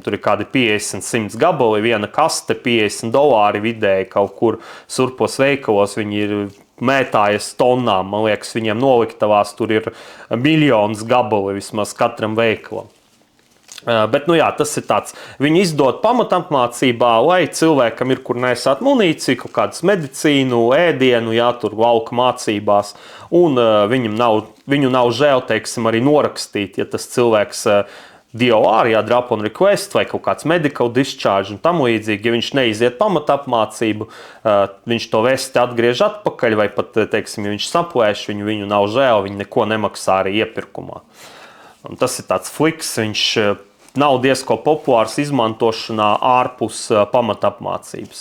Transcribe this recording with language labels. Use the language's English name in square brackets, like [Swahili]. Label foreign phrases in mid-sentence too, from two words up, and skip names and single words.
[Latvian] Tur ir kādi 50-100 gabali, viena kaste, $50 vidēji kaut kur surplos veikalos, viņi ir mētājas tonnām, man liekas, viņiem noliktavās tur ir miljonus gabali vismaz katram veikalam. Bet, tas ir tāds, viņi izdod pamatapmācībā, lai cilvēkam ir, kur nesāt munīciju, kaut kādas medicīnu, ēdienu, tur lauka mācībās, un viņu nav žēl, teiksim, arī norakstīt, ja tas cilvēks DOR, [English] drop on request, [Latvian] vai kaut kāds [English] medical discharge [Latvian] un tam līdzīgi, ja viņš neiziet pamatapmācību, viņš to vesti atgriež atpakaļ, vai pat, teiksim, ja viņš saplēš, viņu nav žēl, viņi neko nemaksā arī iepirkumā. Un tas ir tāds fliks, viņš nav diezko populārs izmantošanā ārpus pamatapmācības.